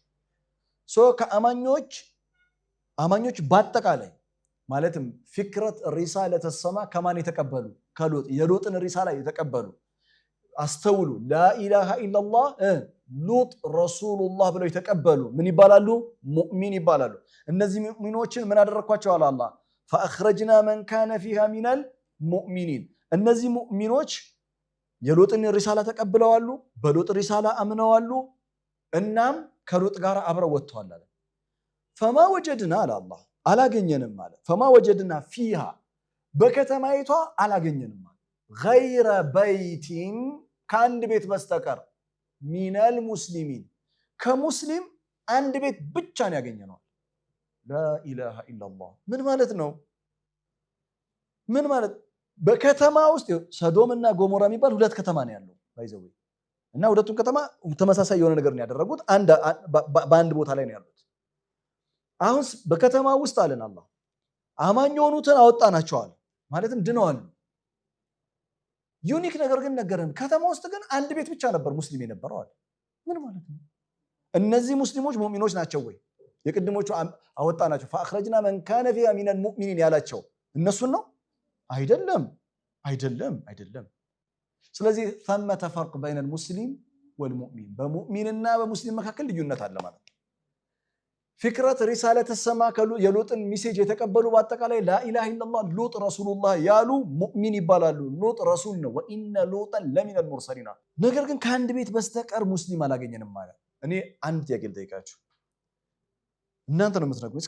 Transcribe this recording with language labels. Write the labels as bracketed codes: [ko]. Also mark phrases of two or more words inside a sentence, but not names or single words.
[am] አማኞች በአጠቃላይ ማለትም ፍክረት ሪሳለተ ሰማ ከማን የተቀበሉ ከሉጥ የሉጥን ሪሳላ የተቀበሉ አስተውሉ [ar] لا إله إلا الله لوط رسول الله [am] ብለው የተቀበሉ ምን ይባላሉ ሙእሚን ይባላሉ እነዚህ ሙእሚኖችን ምን አደረኳቸው አለ አላህ [ar] فاخرجنا من كان فيها من المؤمنين [am] እነዚህ ሙእሚኖች የሉጥን ሪሳላ ተቀብለዋል በሉጥ ሪሳላ አምነዋል እናም ከሉጥ ጋር አብረው ወጥተዋል አለ [ar] فما وجدنا على الله [am] አላገኘንም ማለት [ar] فما وجدنا فيها [am] በከተማይቷ አላገኘንም ማለት [ar] غير بيت [am] ከአንድ ቤት በስተቀር [ar] من المسلمين [am] ከሙስሊም አንድ ቤት ብቻ ነው ያገኘነው [ar] لا اله الا الله [am] ምን ማለት ነው ምን ማለት በከተማ ውስጥ ሰዶምና ጎሞራ የሚባል ሁለት ከተማ ነው ያለው ባይዘው እና ሁለቱም ከተማ ተመሳሳይ የሆነ ነገር ነው ያደረጉት በአንድ ቦታ ላይ ነው ያሉት አሁን በከተማ ውስጥ አለን አላህ አማኝ የሆኑትን አወጣናቸው አለ ማለትም ድነዋል ዩኒክ ነገር ግን ነገረን ከተማ ውስጥ ግን አንድ ቤት ብቻ ነበር ሙስሊም የነበረው አለ ምን ማለት ነው እነዚህ ሙስሊሞች ሙእሚኖች ናቸው ወይ የቅድሞቹ አወጣናቸው [ar] فاخرجنا من كان فيها من المؤمنين [am] ያላቸው እነሱን ነው አይደለም ስለዚህ [ar] ثمة فرق بين المسلم والمؤمن [am] በሙእሚንና በሙስሊም መካከል ልዩነት አለ ማለት ፍክረት ሪሳለተ ሰማ የሉጥን ሜሴጅ የተቀበሉ በአጠቃላይ [ar] لا إله إلا الله لوط رسول الله [am] ያሉ ሙእሚን ይባላሉ ሉጥ ረሱል ነው [ar] وإن لوطا لمن المرسلين [am] ነገር ግን ከአንድ ቤት በስተቀር ሙስሊም አላገኘንም ማለት እኔ አንድ ጥያቄ ልጠይቃችሁ እናንተ ነው የምትነግሩት